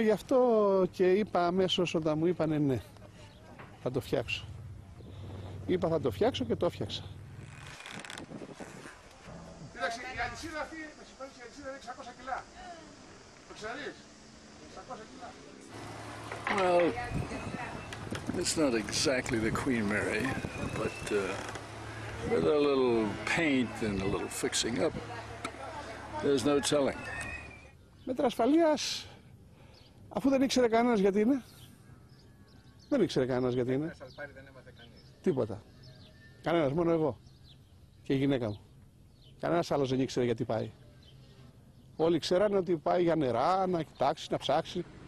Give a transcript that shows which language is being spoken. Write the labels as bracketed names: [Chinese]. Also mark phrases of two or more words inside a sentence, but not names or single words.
[Greek] Γι' αυτό και είπα αμέσως όταν μου είπανε ναι, θα το φτιάξω. Είπα θα το φτιάξω και το έφτιαξα. Κοίταξε, η αλυσίδα αυτή, με συγχωρείς, η αλυσίδα είναι 600 κιλά. Το ξέρεις? 600 κιλά. [English] Well, It's not exactly the Queen Mary, but with a little paint and a little fixing up, there's no telling. [Greek] Μέτρα ασφαλείας, αφού δεν ήξερε κανένας γιατί είναι. Δεν ήξερε κανένας γιατί είναι. Τίποτα. Κανένας, μόνο εγώ και η γυναίκα μου. Κανένας άλλος δεν ήξερε γιατί πάει. Όλοι ξέρανε ότι πάει για νερά, να κοιτάξει, να ψάξει.